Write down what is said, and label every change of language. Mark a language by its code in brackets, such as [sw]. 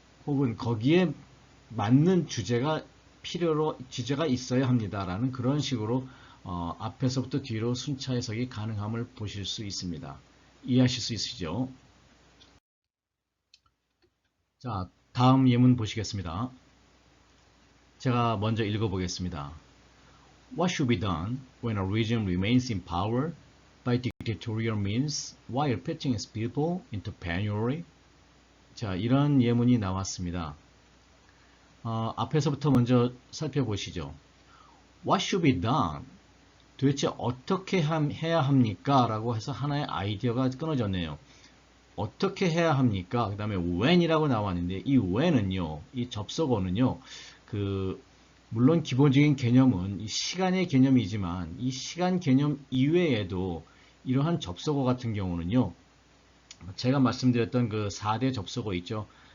[ko] 혹은 거기에 맞는 주제가 주제가 있어야 합니다라는 그런 식으로 앞에서부터 뒤로 순차 해석이 가능함을 보실 수 있습니다. 이해하실 수 있으시죠? 자, 다음 예문 보시겠습니다. 제가 먼저 읽어보겠습니다. [en] What should be done when a regime remains in power by dictatorial means while pitching its people into penury? [ko] 자, 이런 예문이 나왔습니다. 앞에서부터 먼저 살펴보시죠. [en] What should be done? [ko] 도대체 어떻게 해야 합니까? 라고 해서 하나의 아이디어가 끊어졌네요. 어떻게 해야 합니까? 그 다음에 when이라고 나왔는데 이 when은요, 이 접속어는요, 물론 기본적인 개념은 이 시간의 개념이지만 이 시간 개념 이외에도 이러한 접속어 같은 경우는요, 제가 말씀드렸던 그 4대 접속어 있죠.